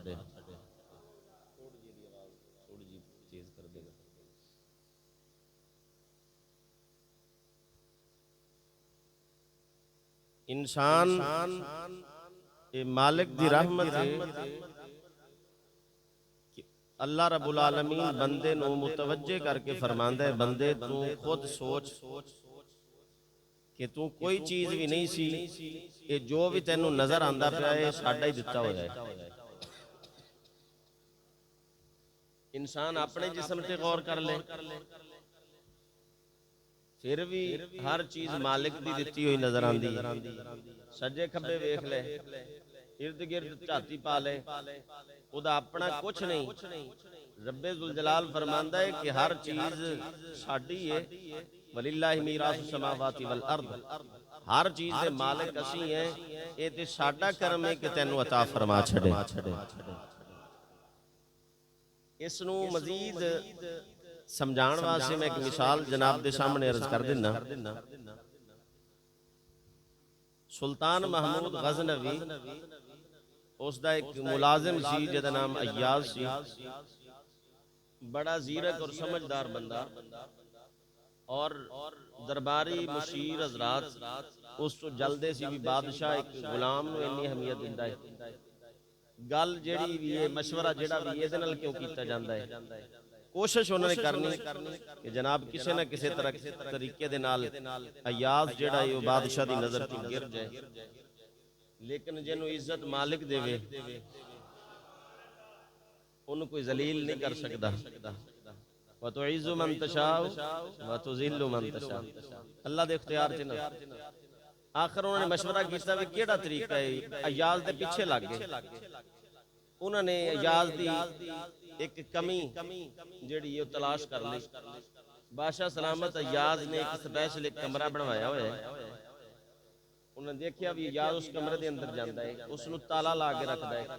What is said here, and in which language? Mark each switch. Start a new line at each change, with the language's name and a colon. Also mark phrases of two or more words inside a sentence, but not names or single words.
Punjabi: انسان ایہہ مالک دی رحمت ہے کہ اللہ رب العالمین بندے نوں متوجہ کر کے فرماندا ہے، بندے تو خود سوچ کہ تو کوئی چیز بھی نہیں سی، ایہہ جو بھی تینوں نظر آندا پیا ہے ساڈا ہی دتا ہویا ہے. انسان اپنے جسم تے غور کر لے، فیر بھی ہر چیز مالک دی دتی ہوئی نظر آندی ہے. سجے کھبے ویکھ لے، ارد گرد جھاتی پا لے، اودا اپنا کچھ نہیں. ربِ ذوالجلال فرماندا ہے کہ ہر چیز ساڈی ہے,
Arabic: ولله ميراث السماوات والأرض,
Punjabi: ہر چیز دے مالک اسی ہیں، ایہہ تے ساڈا کرم ہے کہ تینوں عطا فرما چھڈے. ایہنوں مزید سمجھان واسطے میں اک مثال جناب دے سامنے عرض کر دناں. سلطان محمود غزنوی اسدا اک ملازم سی جیہدا نام ایاز سی، بڑا زیرک اور سمجھدار بندہ اور درباری مشیر حضرات اس تو جلدے سی بھی بادشاہ اک غلام نوں اینی اہمیت دیندا ہے. گل جیہڑی بھی ہے، مشورہ جیہڑا بھی ایہدے نال کیوں کیتا جاندا ہے، کوشش اونہاں نے کرنی کہ جناب کسی نہ کسی طرح طریقے دے نال ایاز جیہڑا ہے وہ بادشاہ دی نظر تو گر جائے، لیکن جنہوں عزت مالک دیوے اونہاں نے کوئی ذلیل نہیں کر سکتا.
Arabic: وتعزّ من تشاء وتذلّ من تشاء,
Punjabi: اللہ دے اختیار چ نا. آخر اونہاں نے مشورہ کیا بھی کیڑا طریقہ ہے، ایاز دے پیچھے لگ گئے. اونہاں نے ایاز دی اک کمی جیہڑی ہے تلاش کر لی.
Urdu: بادشاہ سلامت ایاز نے ایک اسپیشل ایک کمرہ بنوایا ہوا ہے. انہوں نے دیکھا بھی ایاز اس کمرے کے اندر جاتا ہے، اسنوں تالا لا کے رکھتا ہے.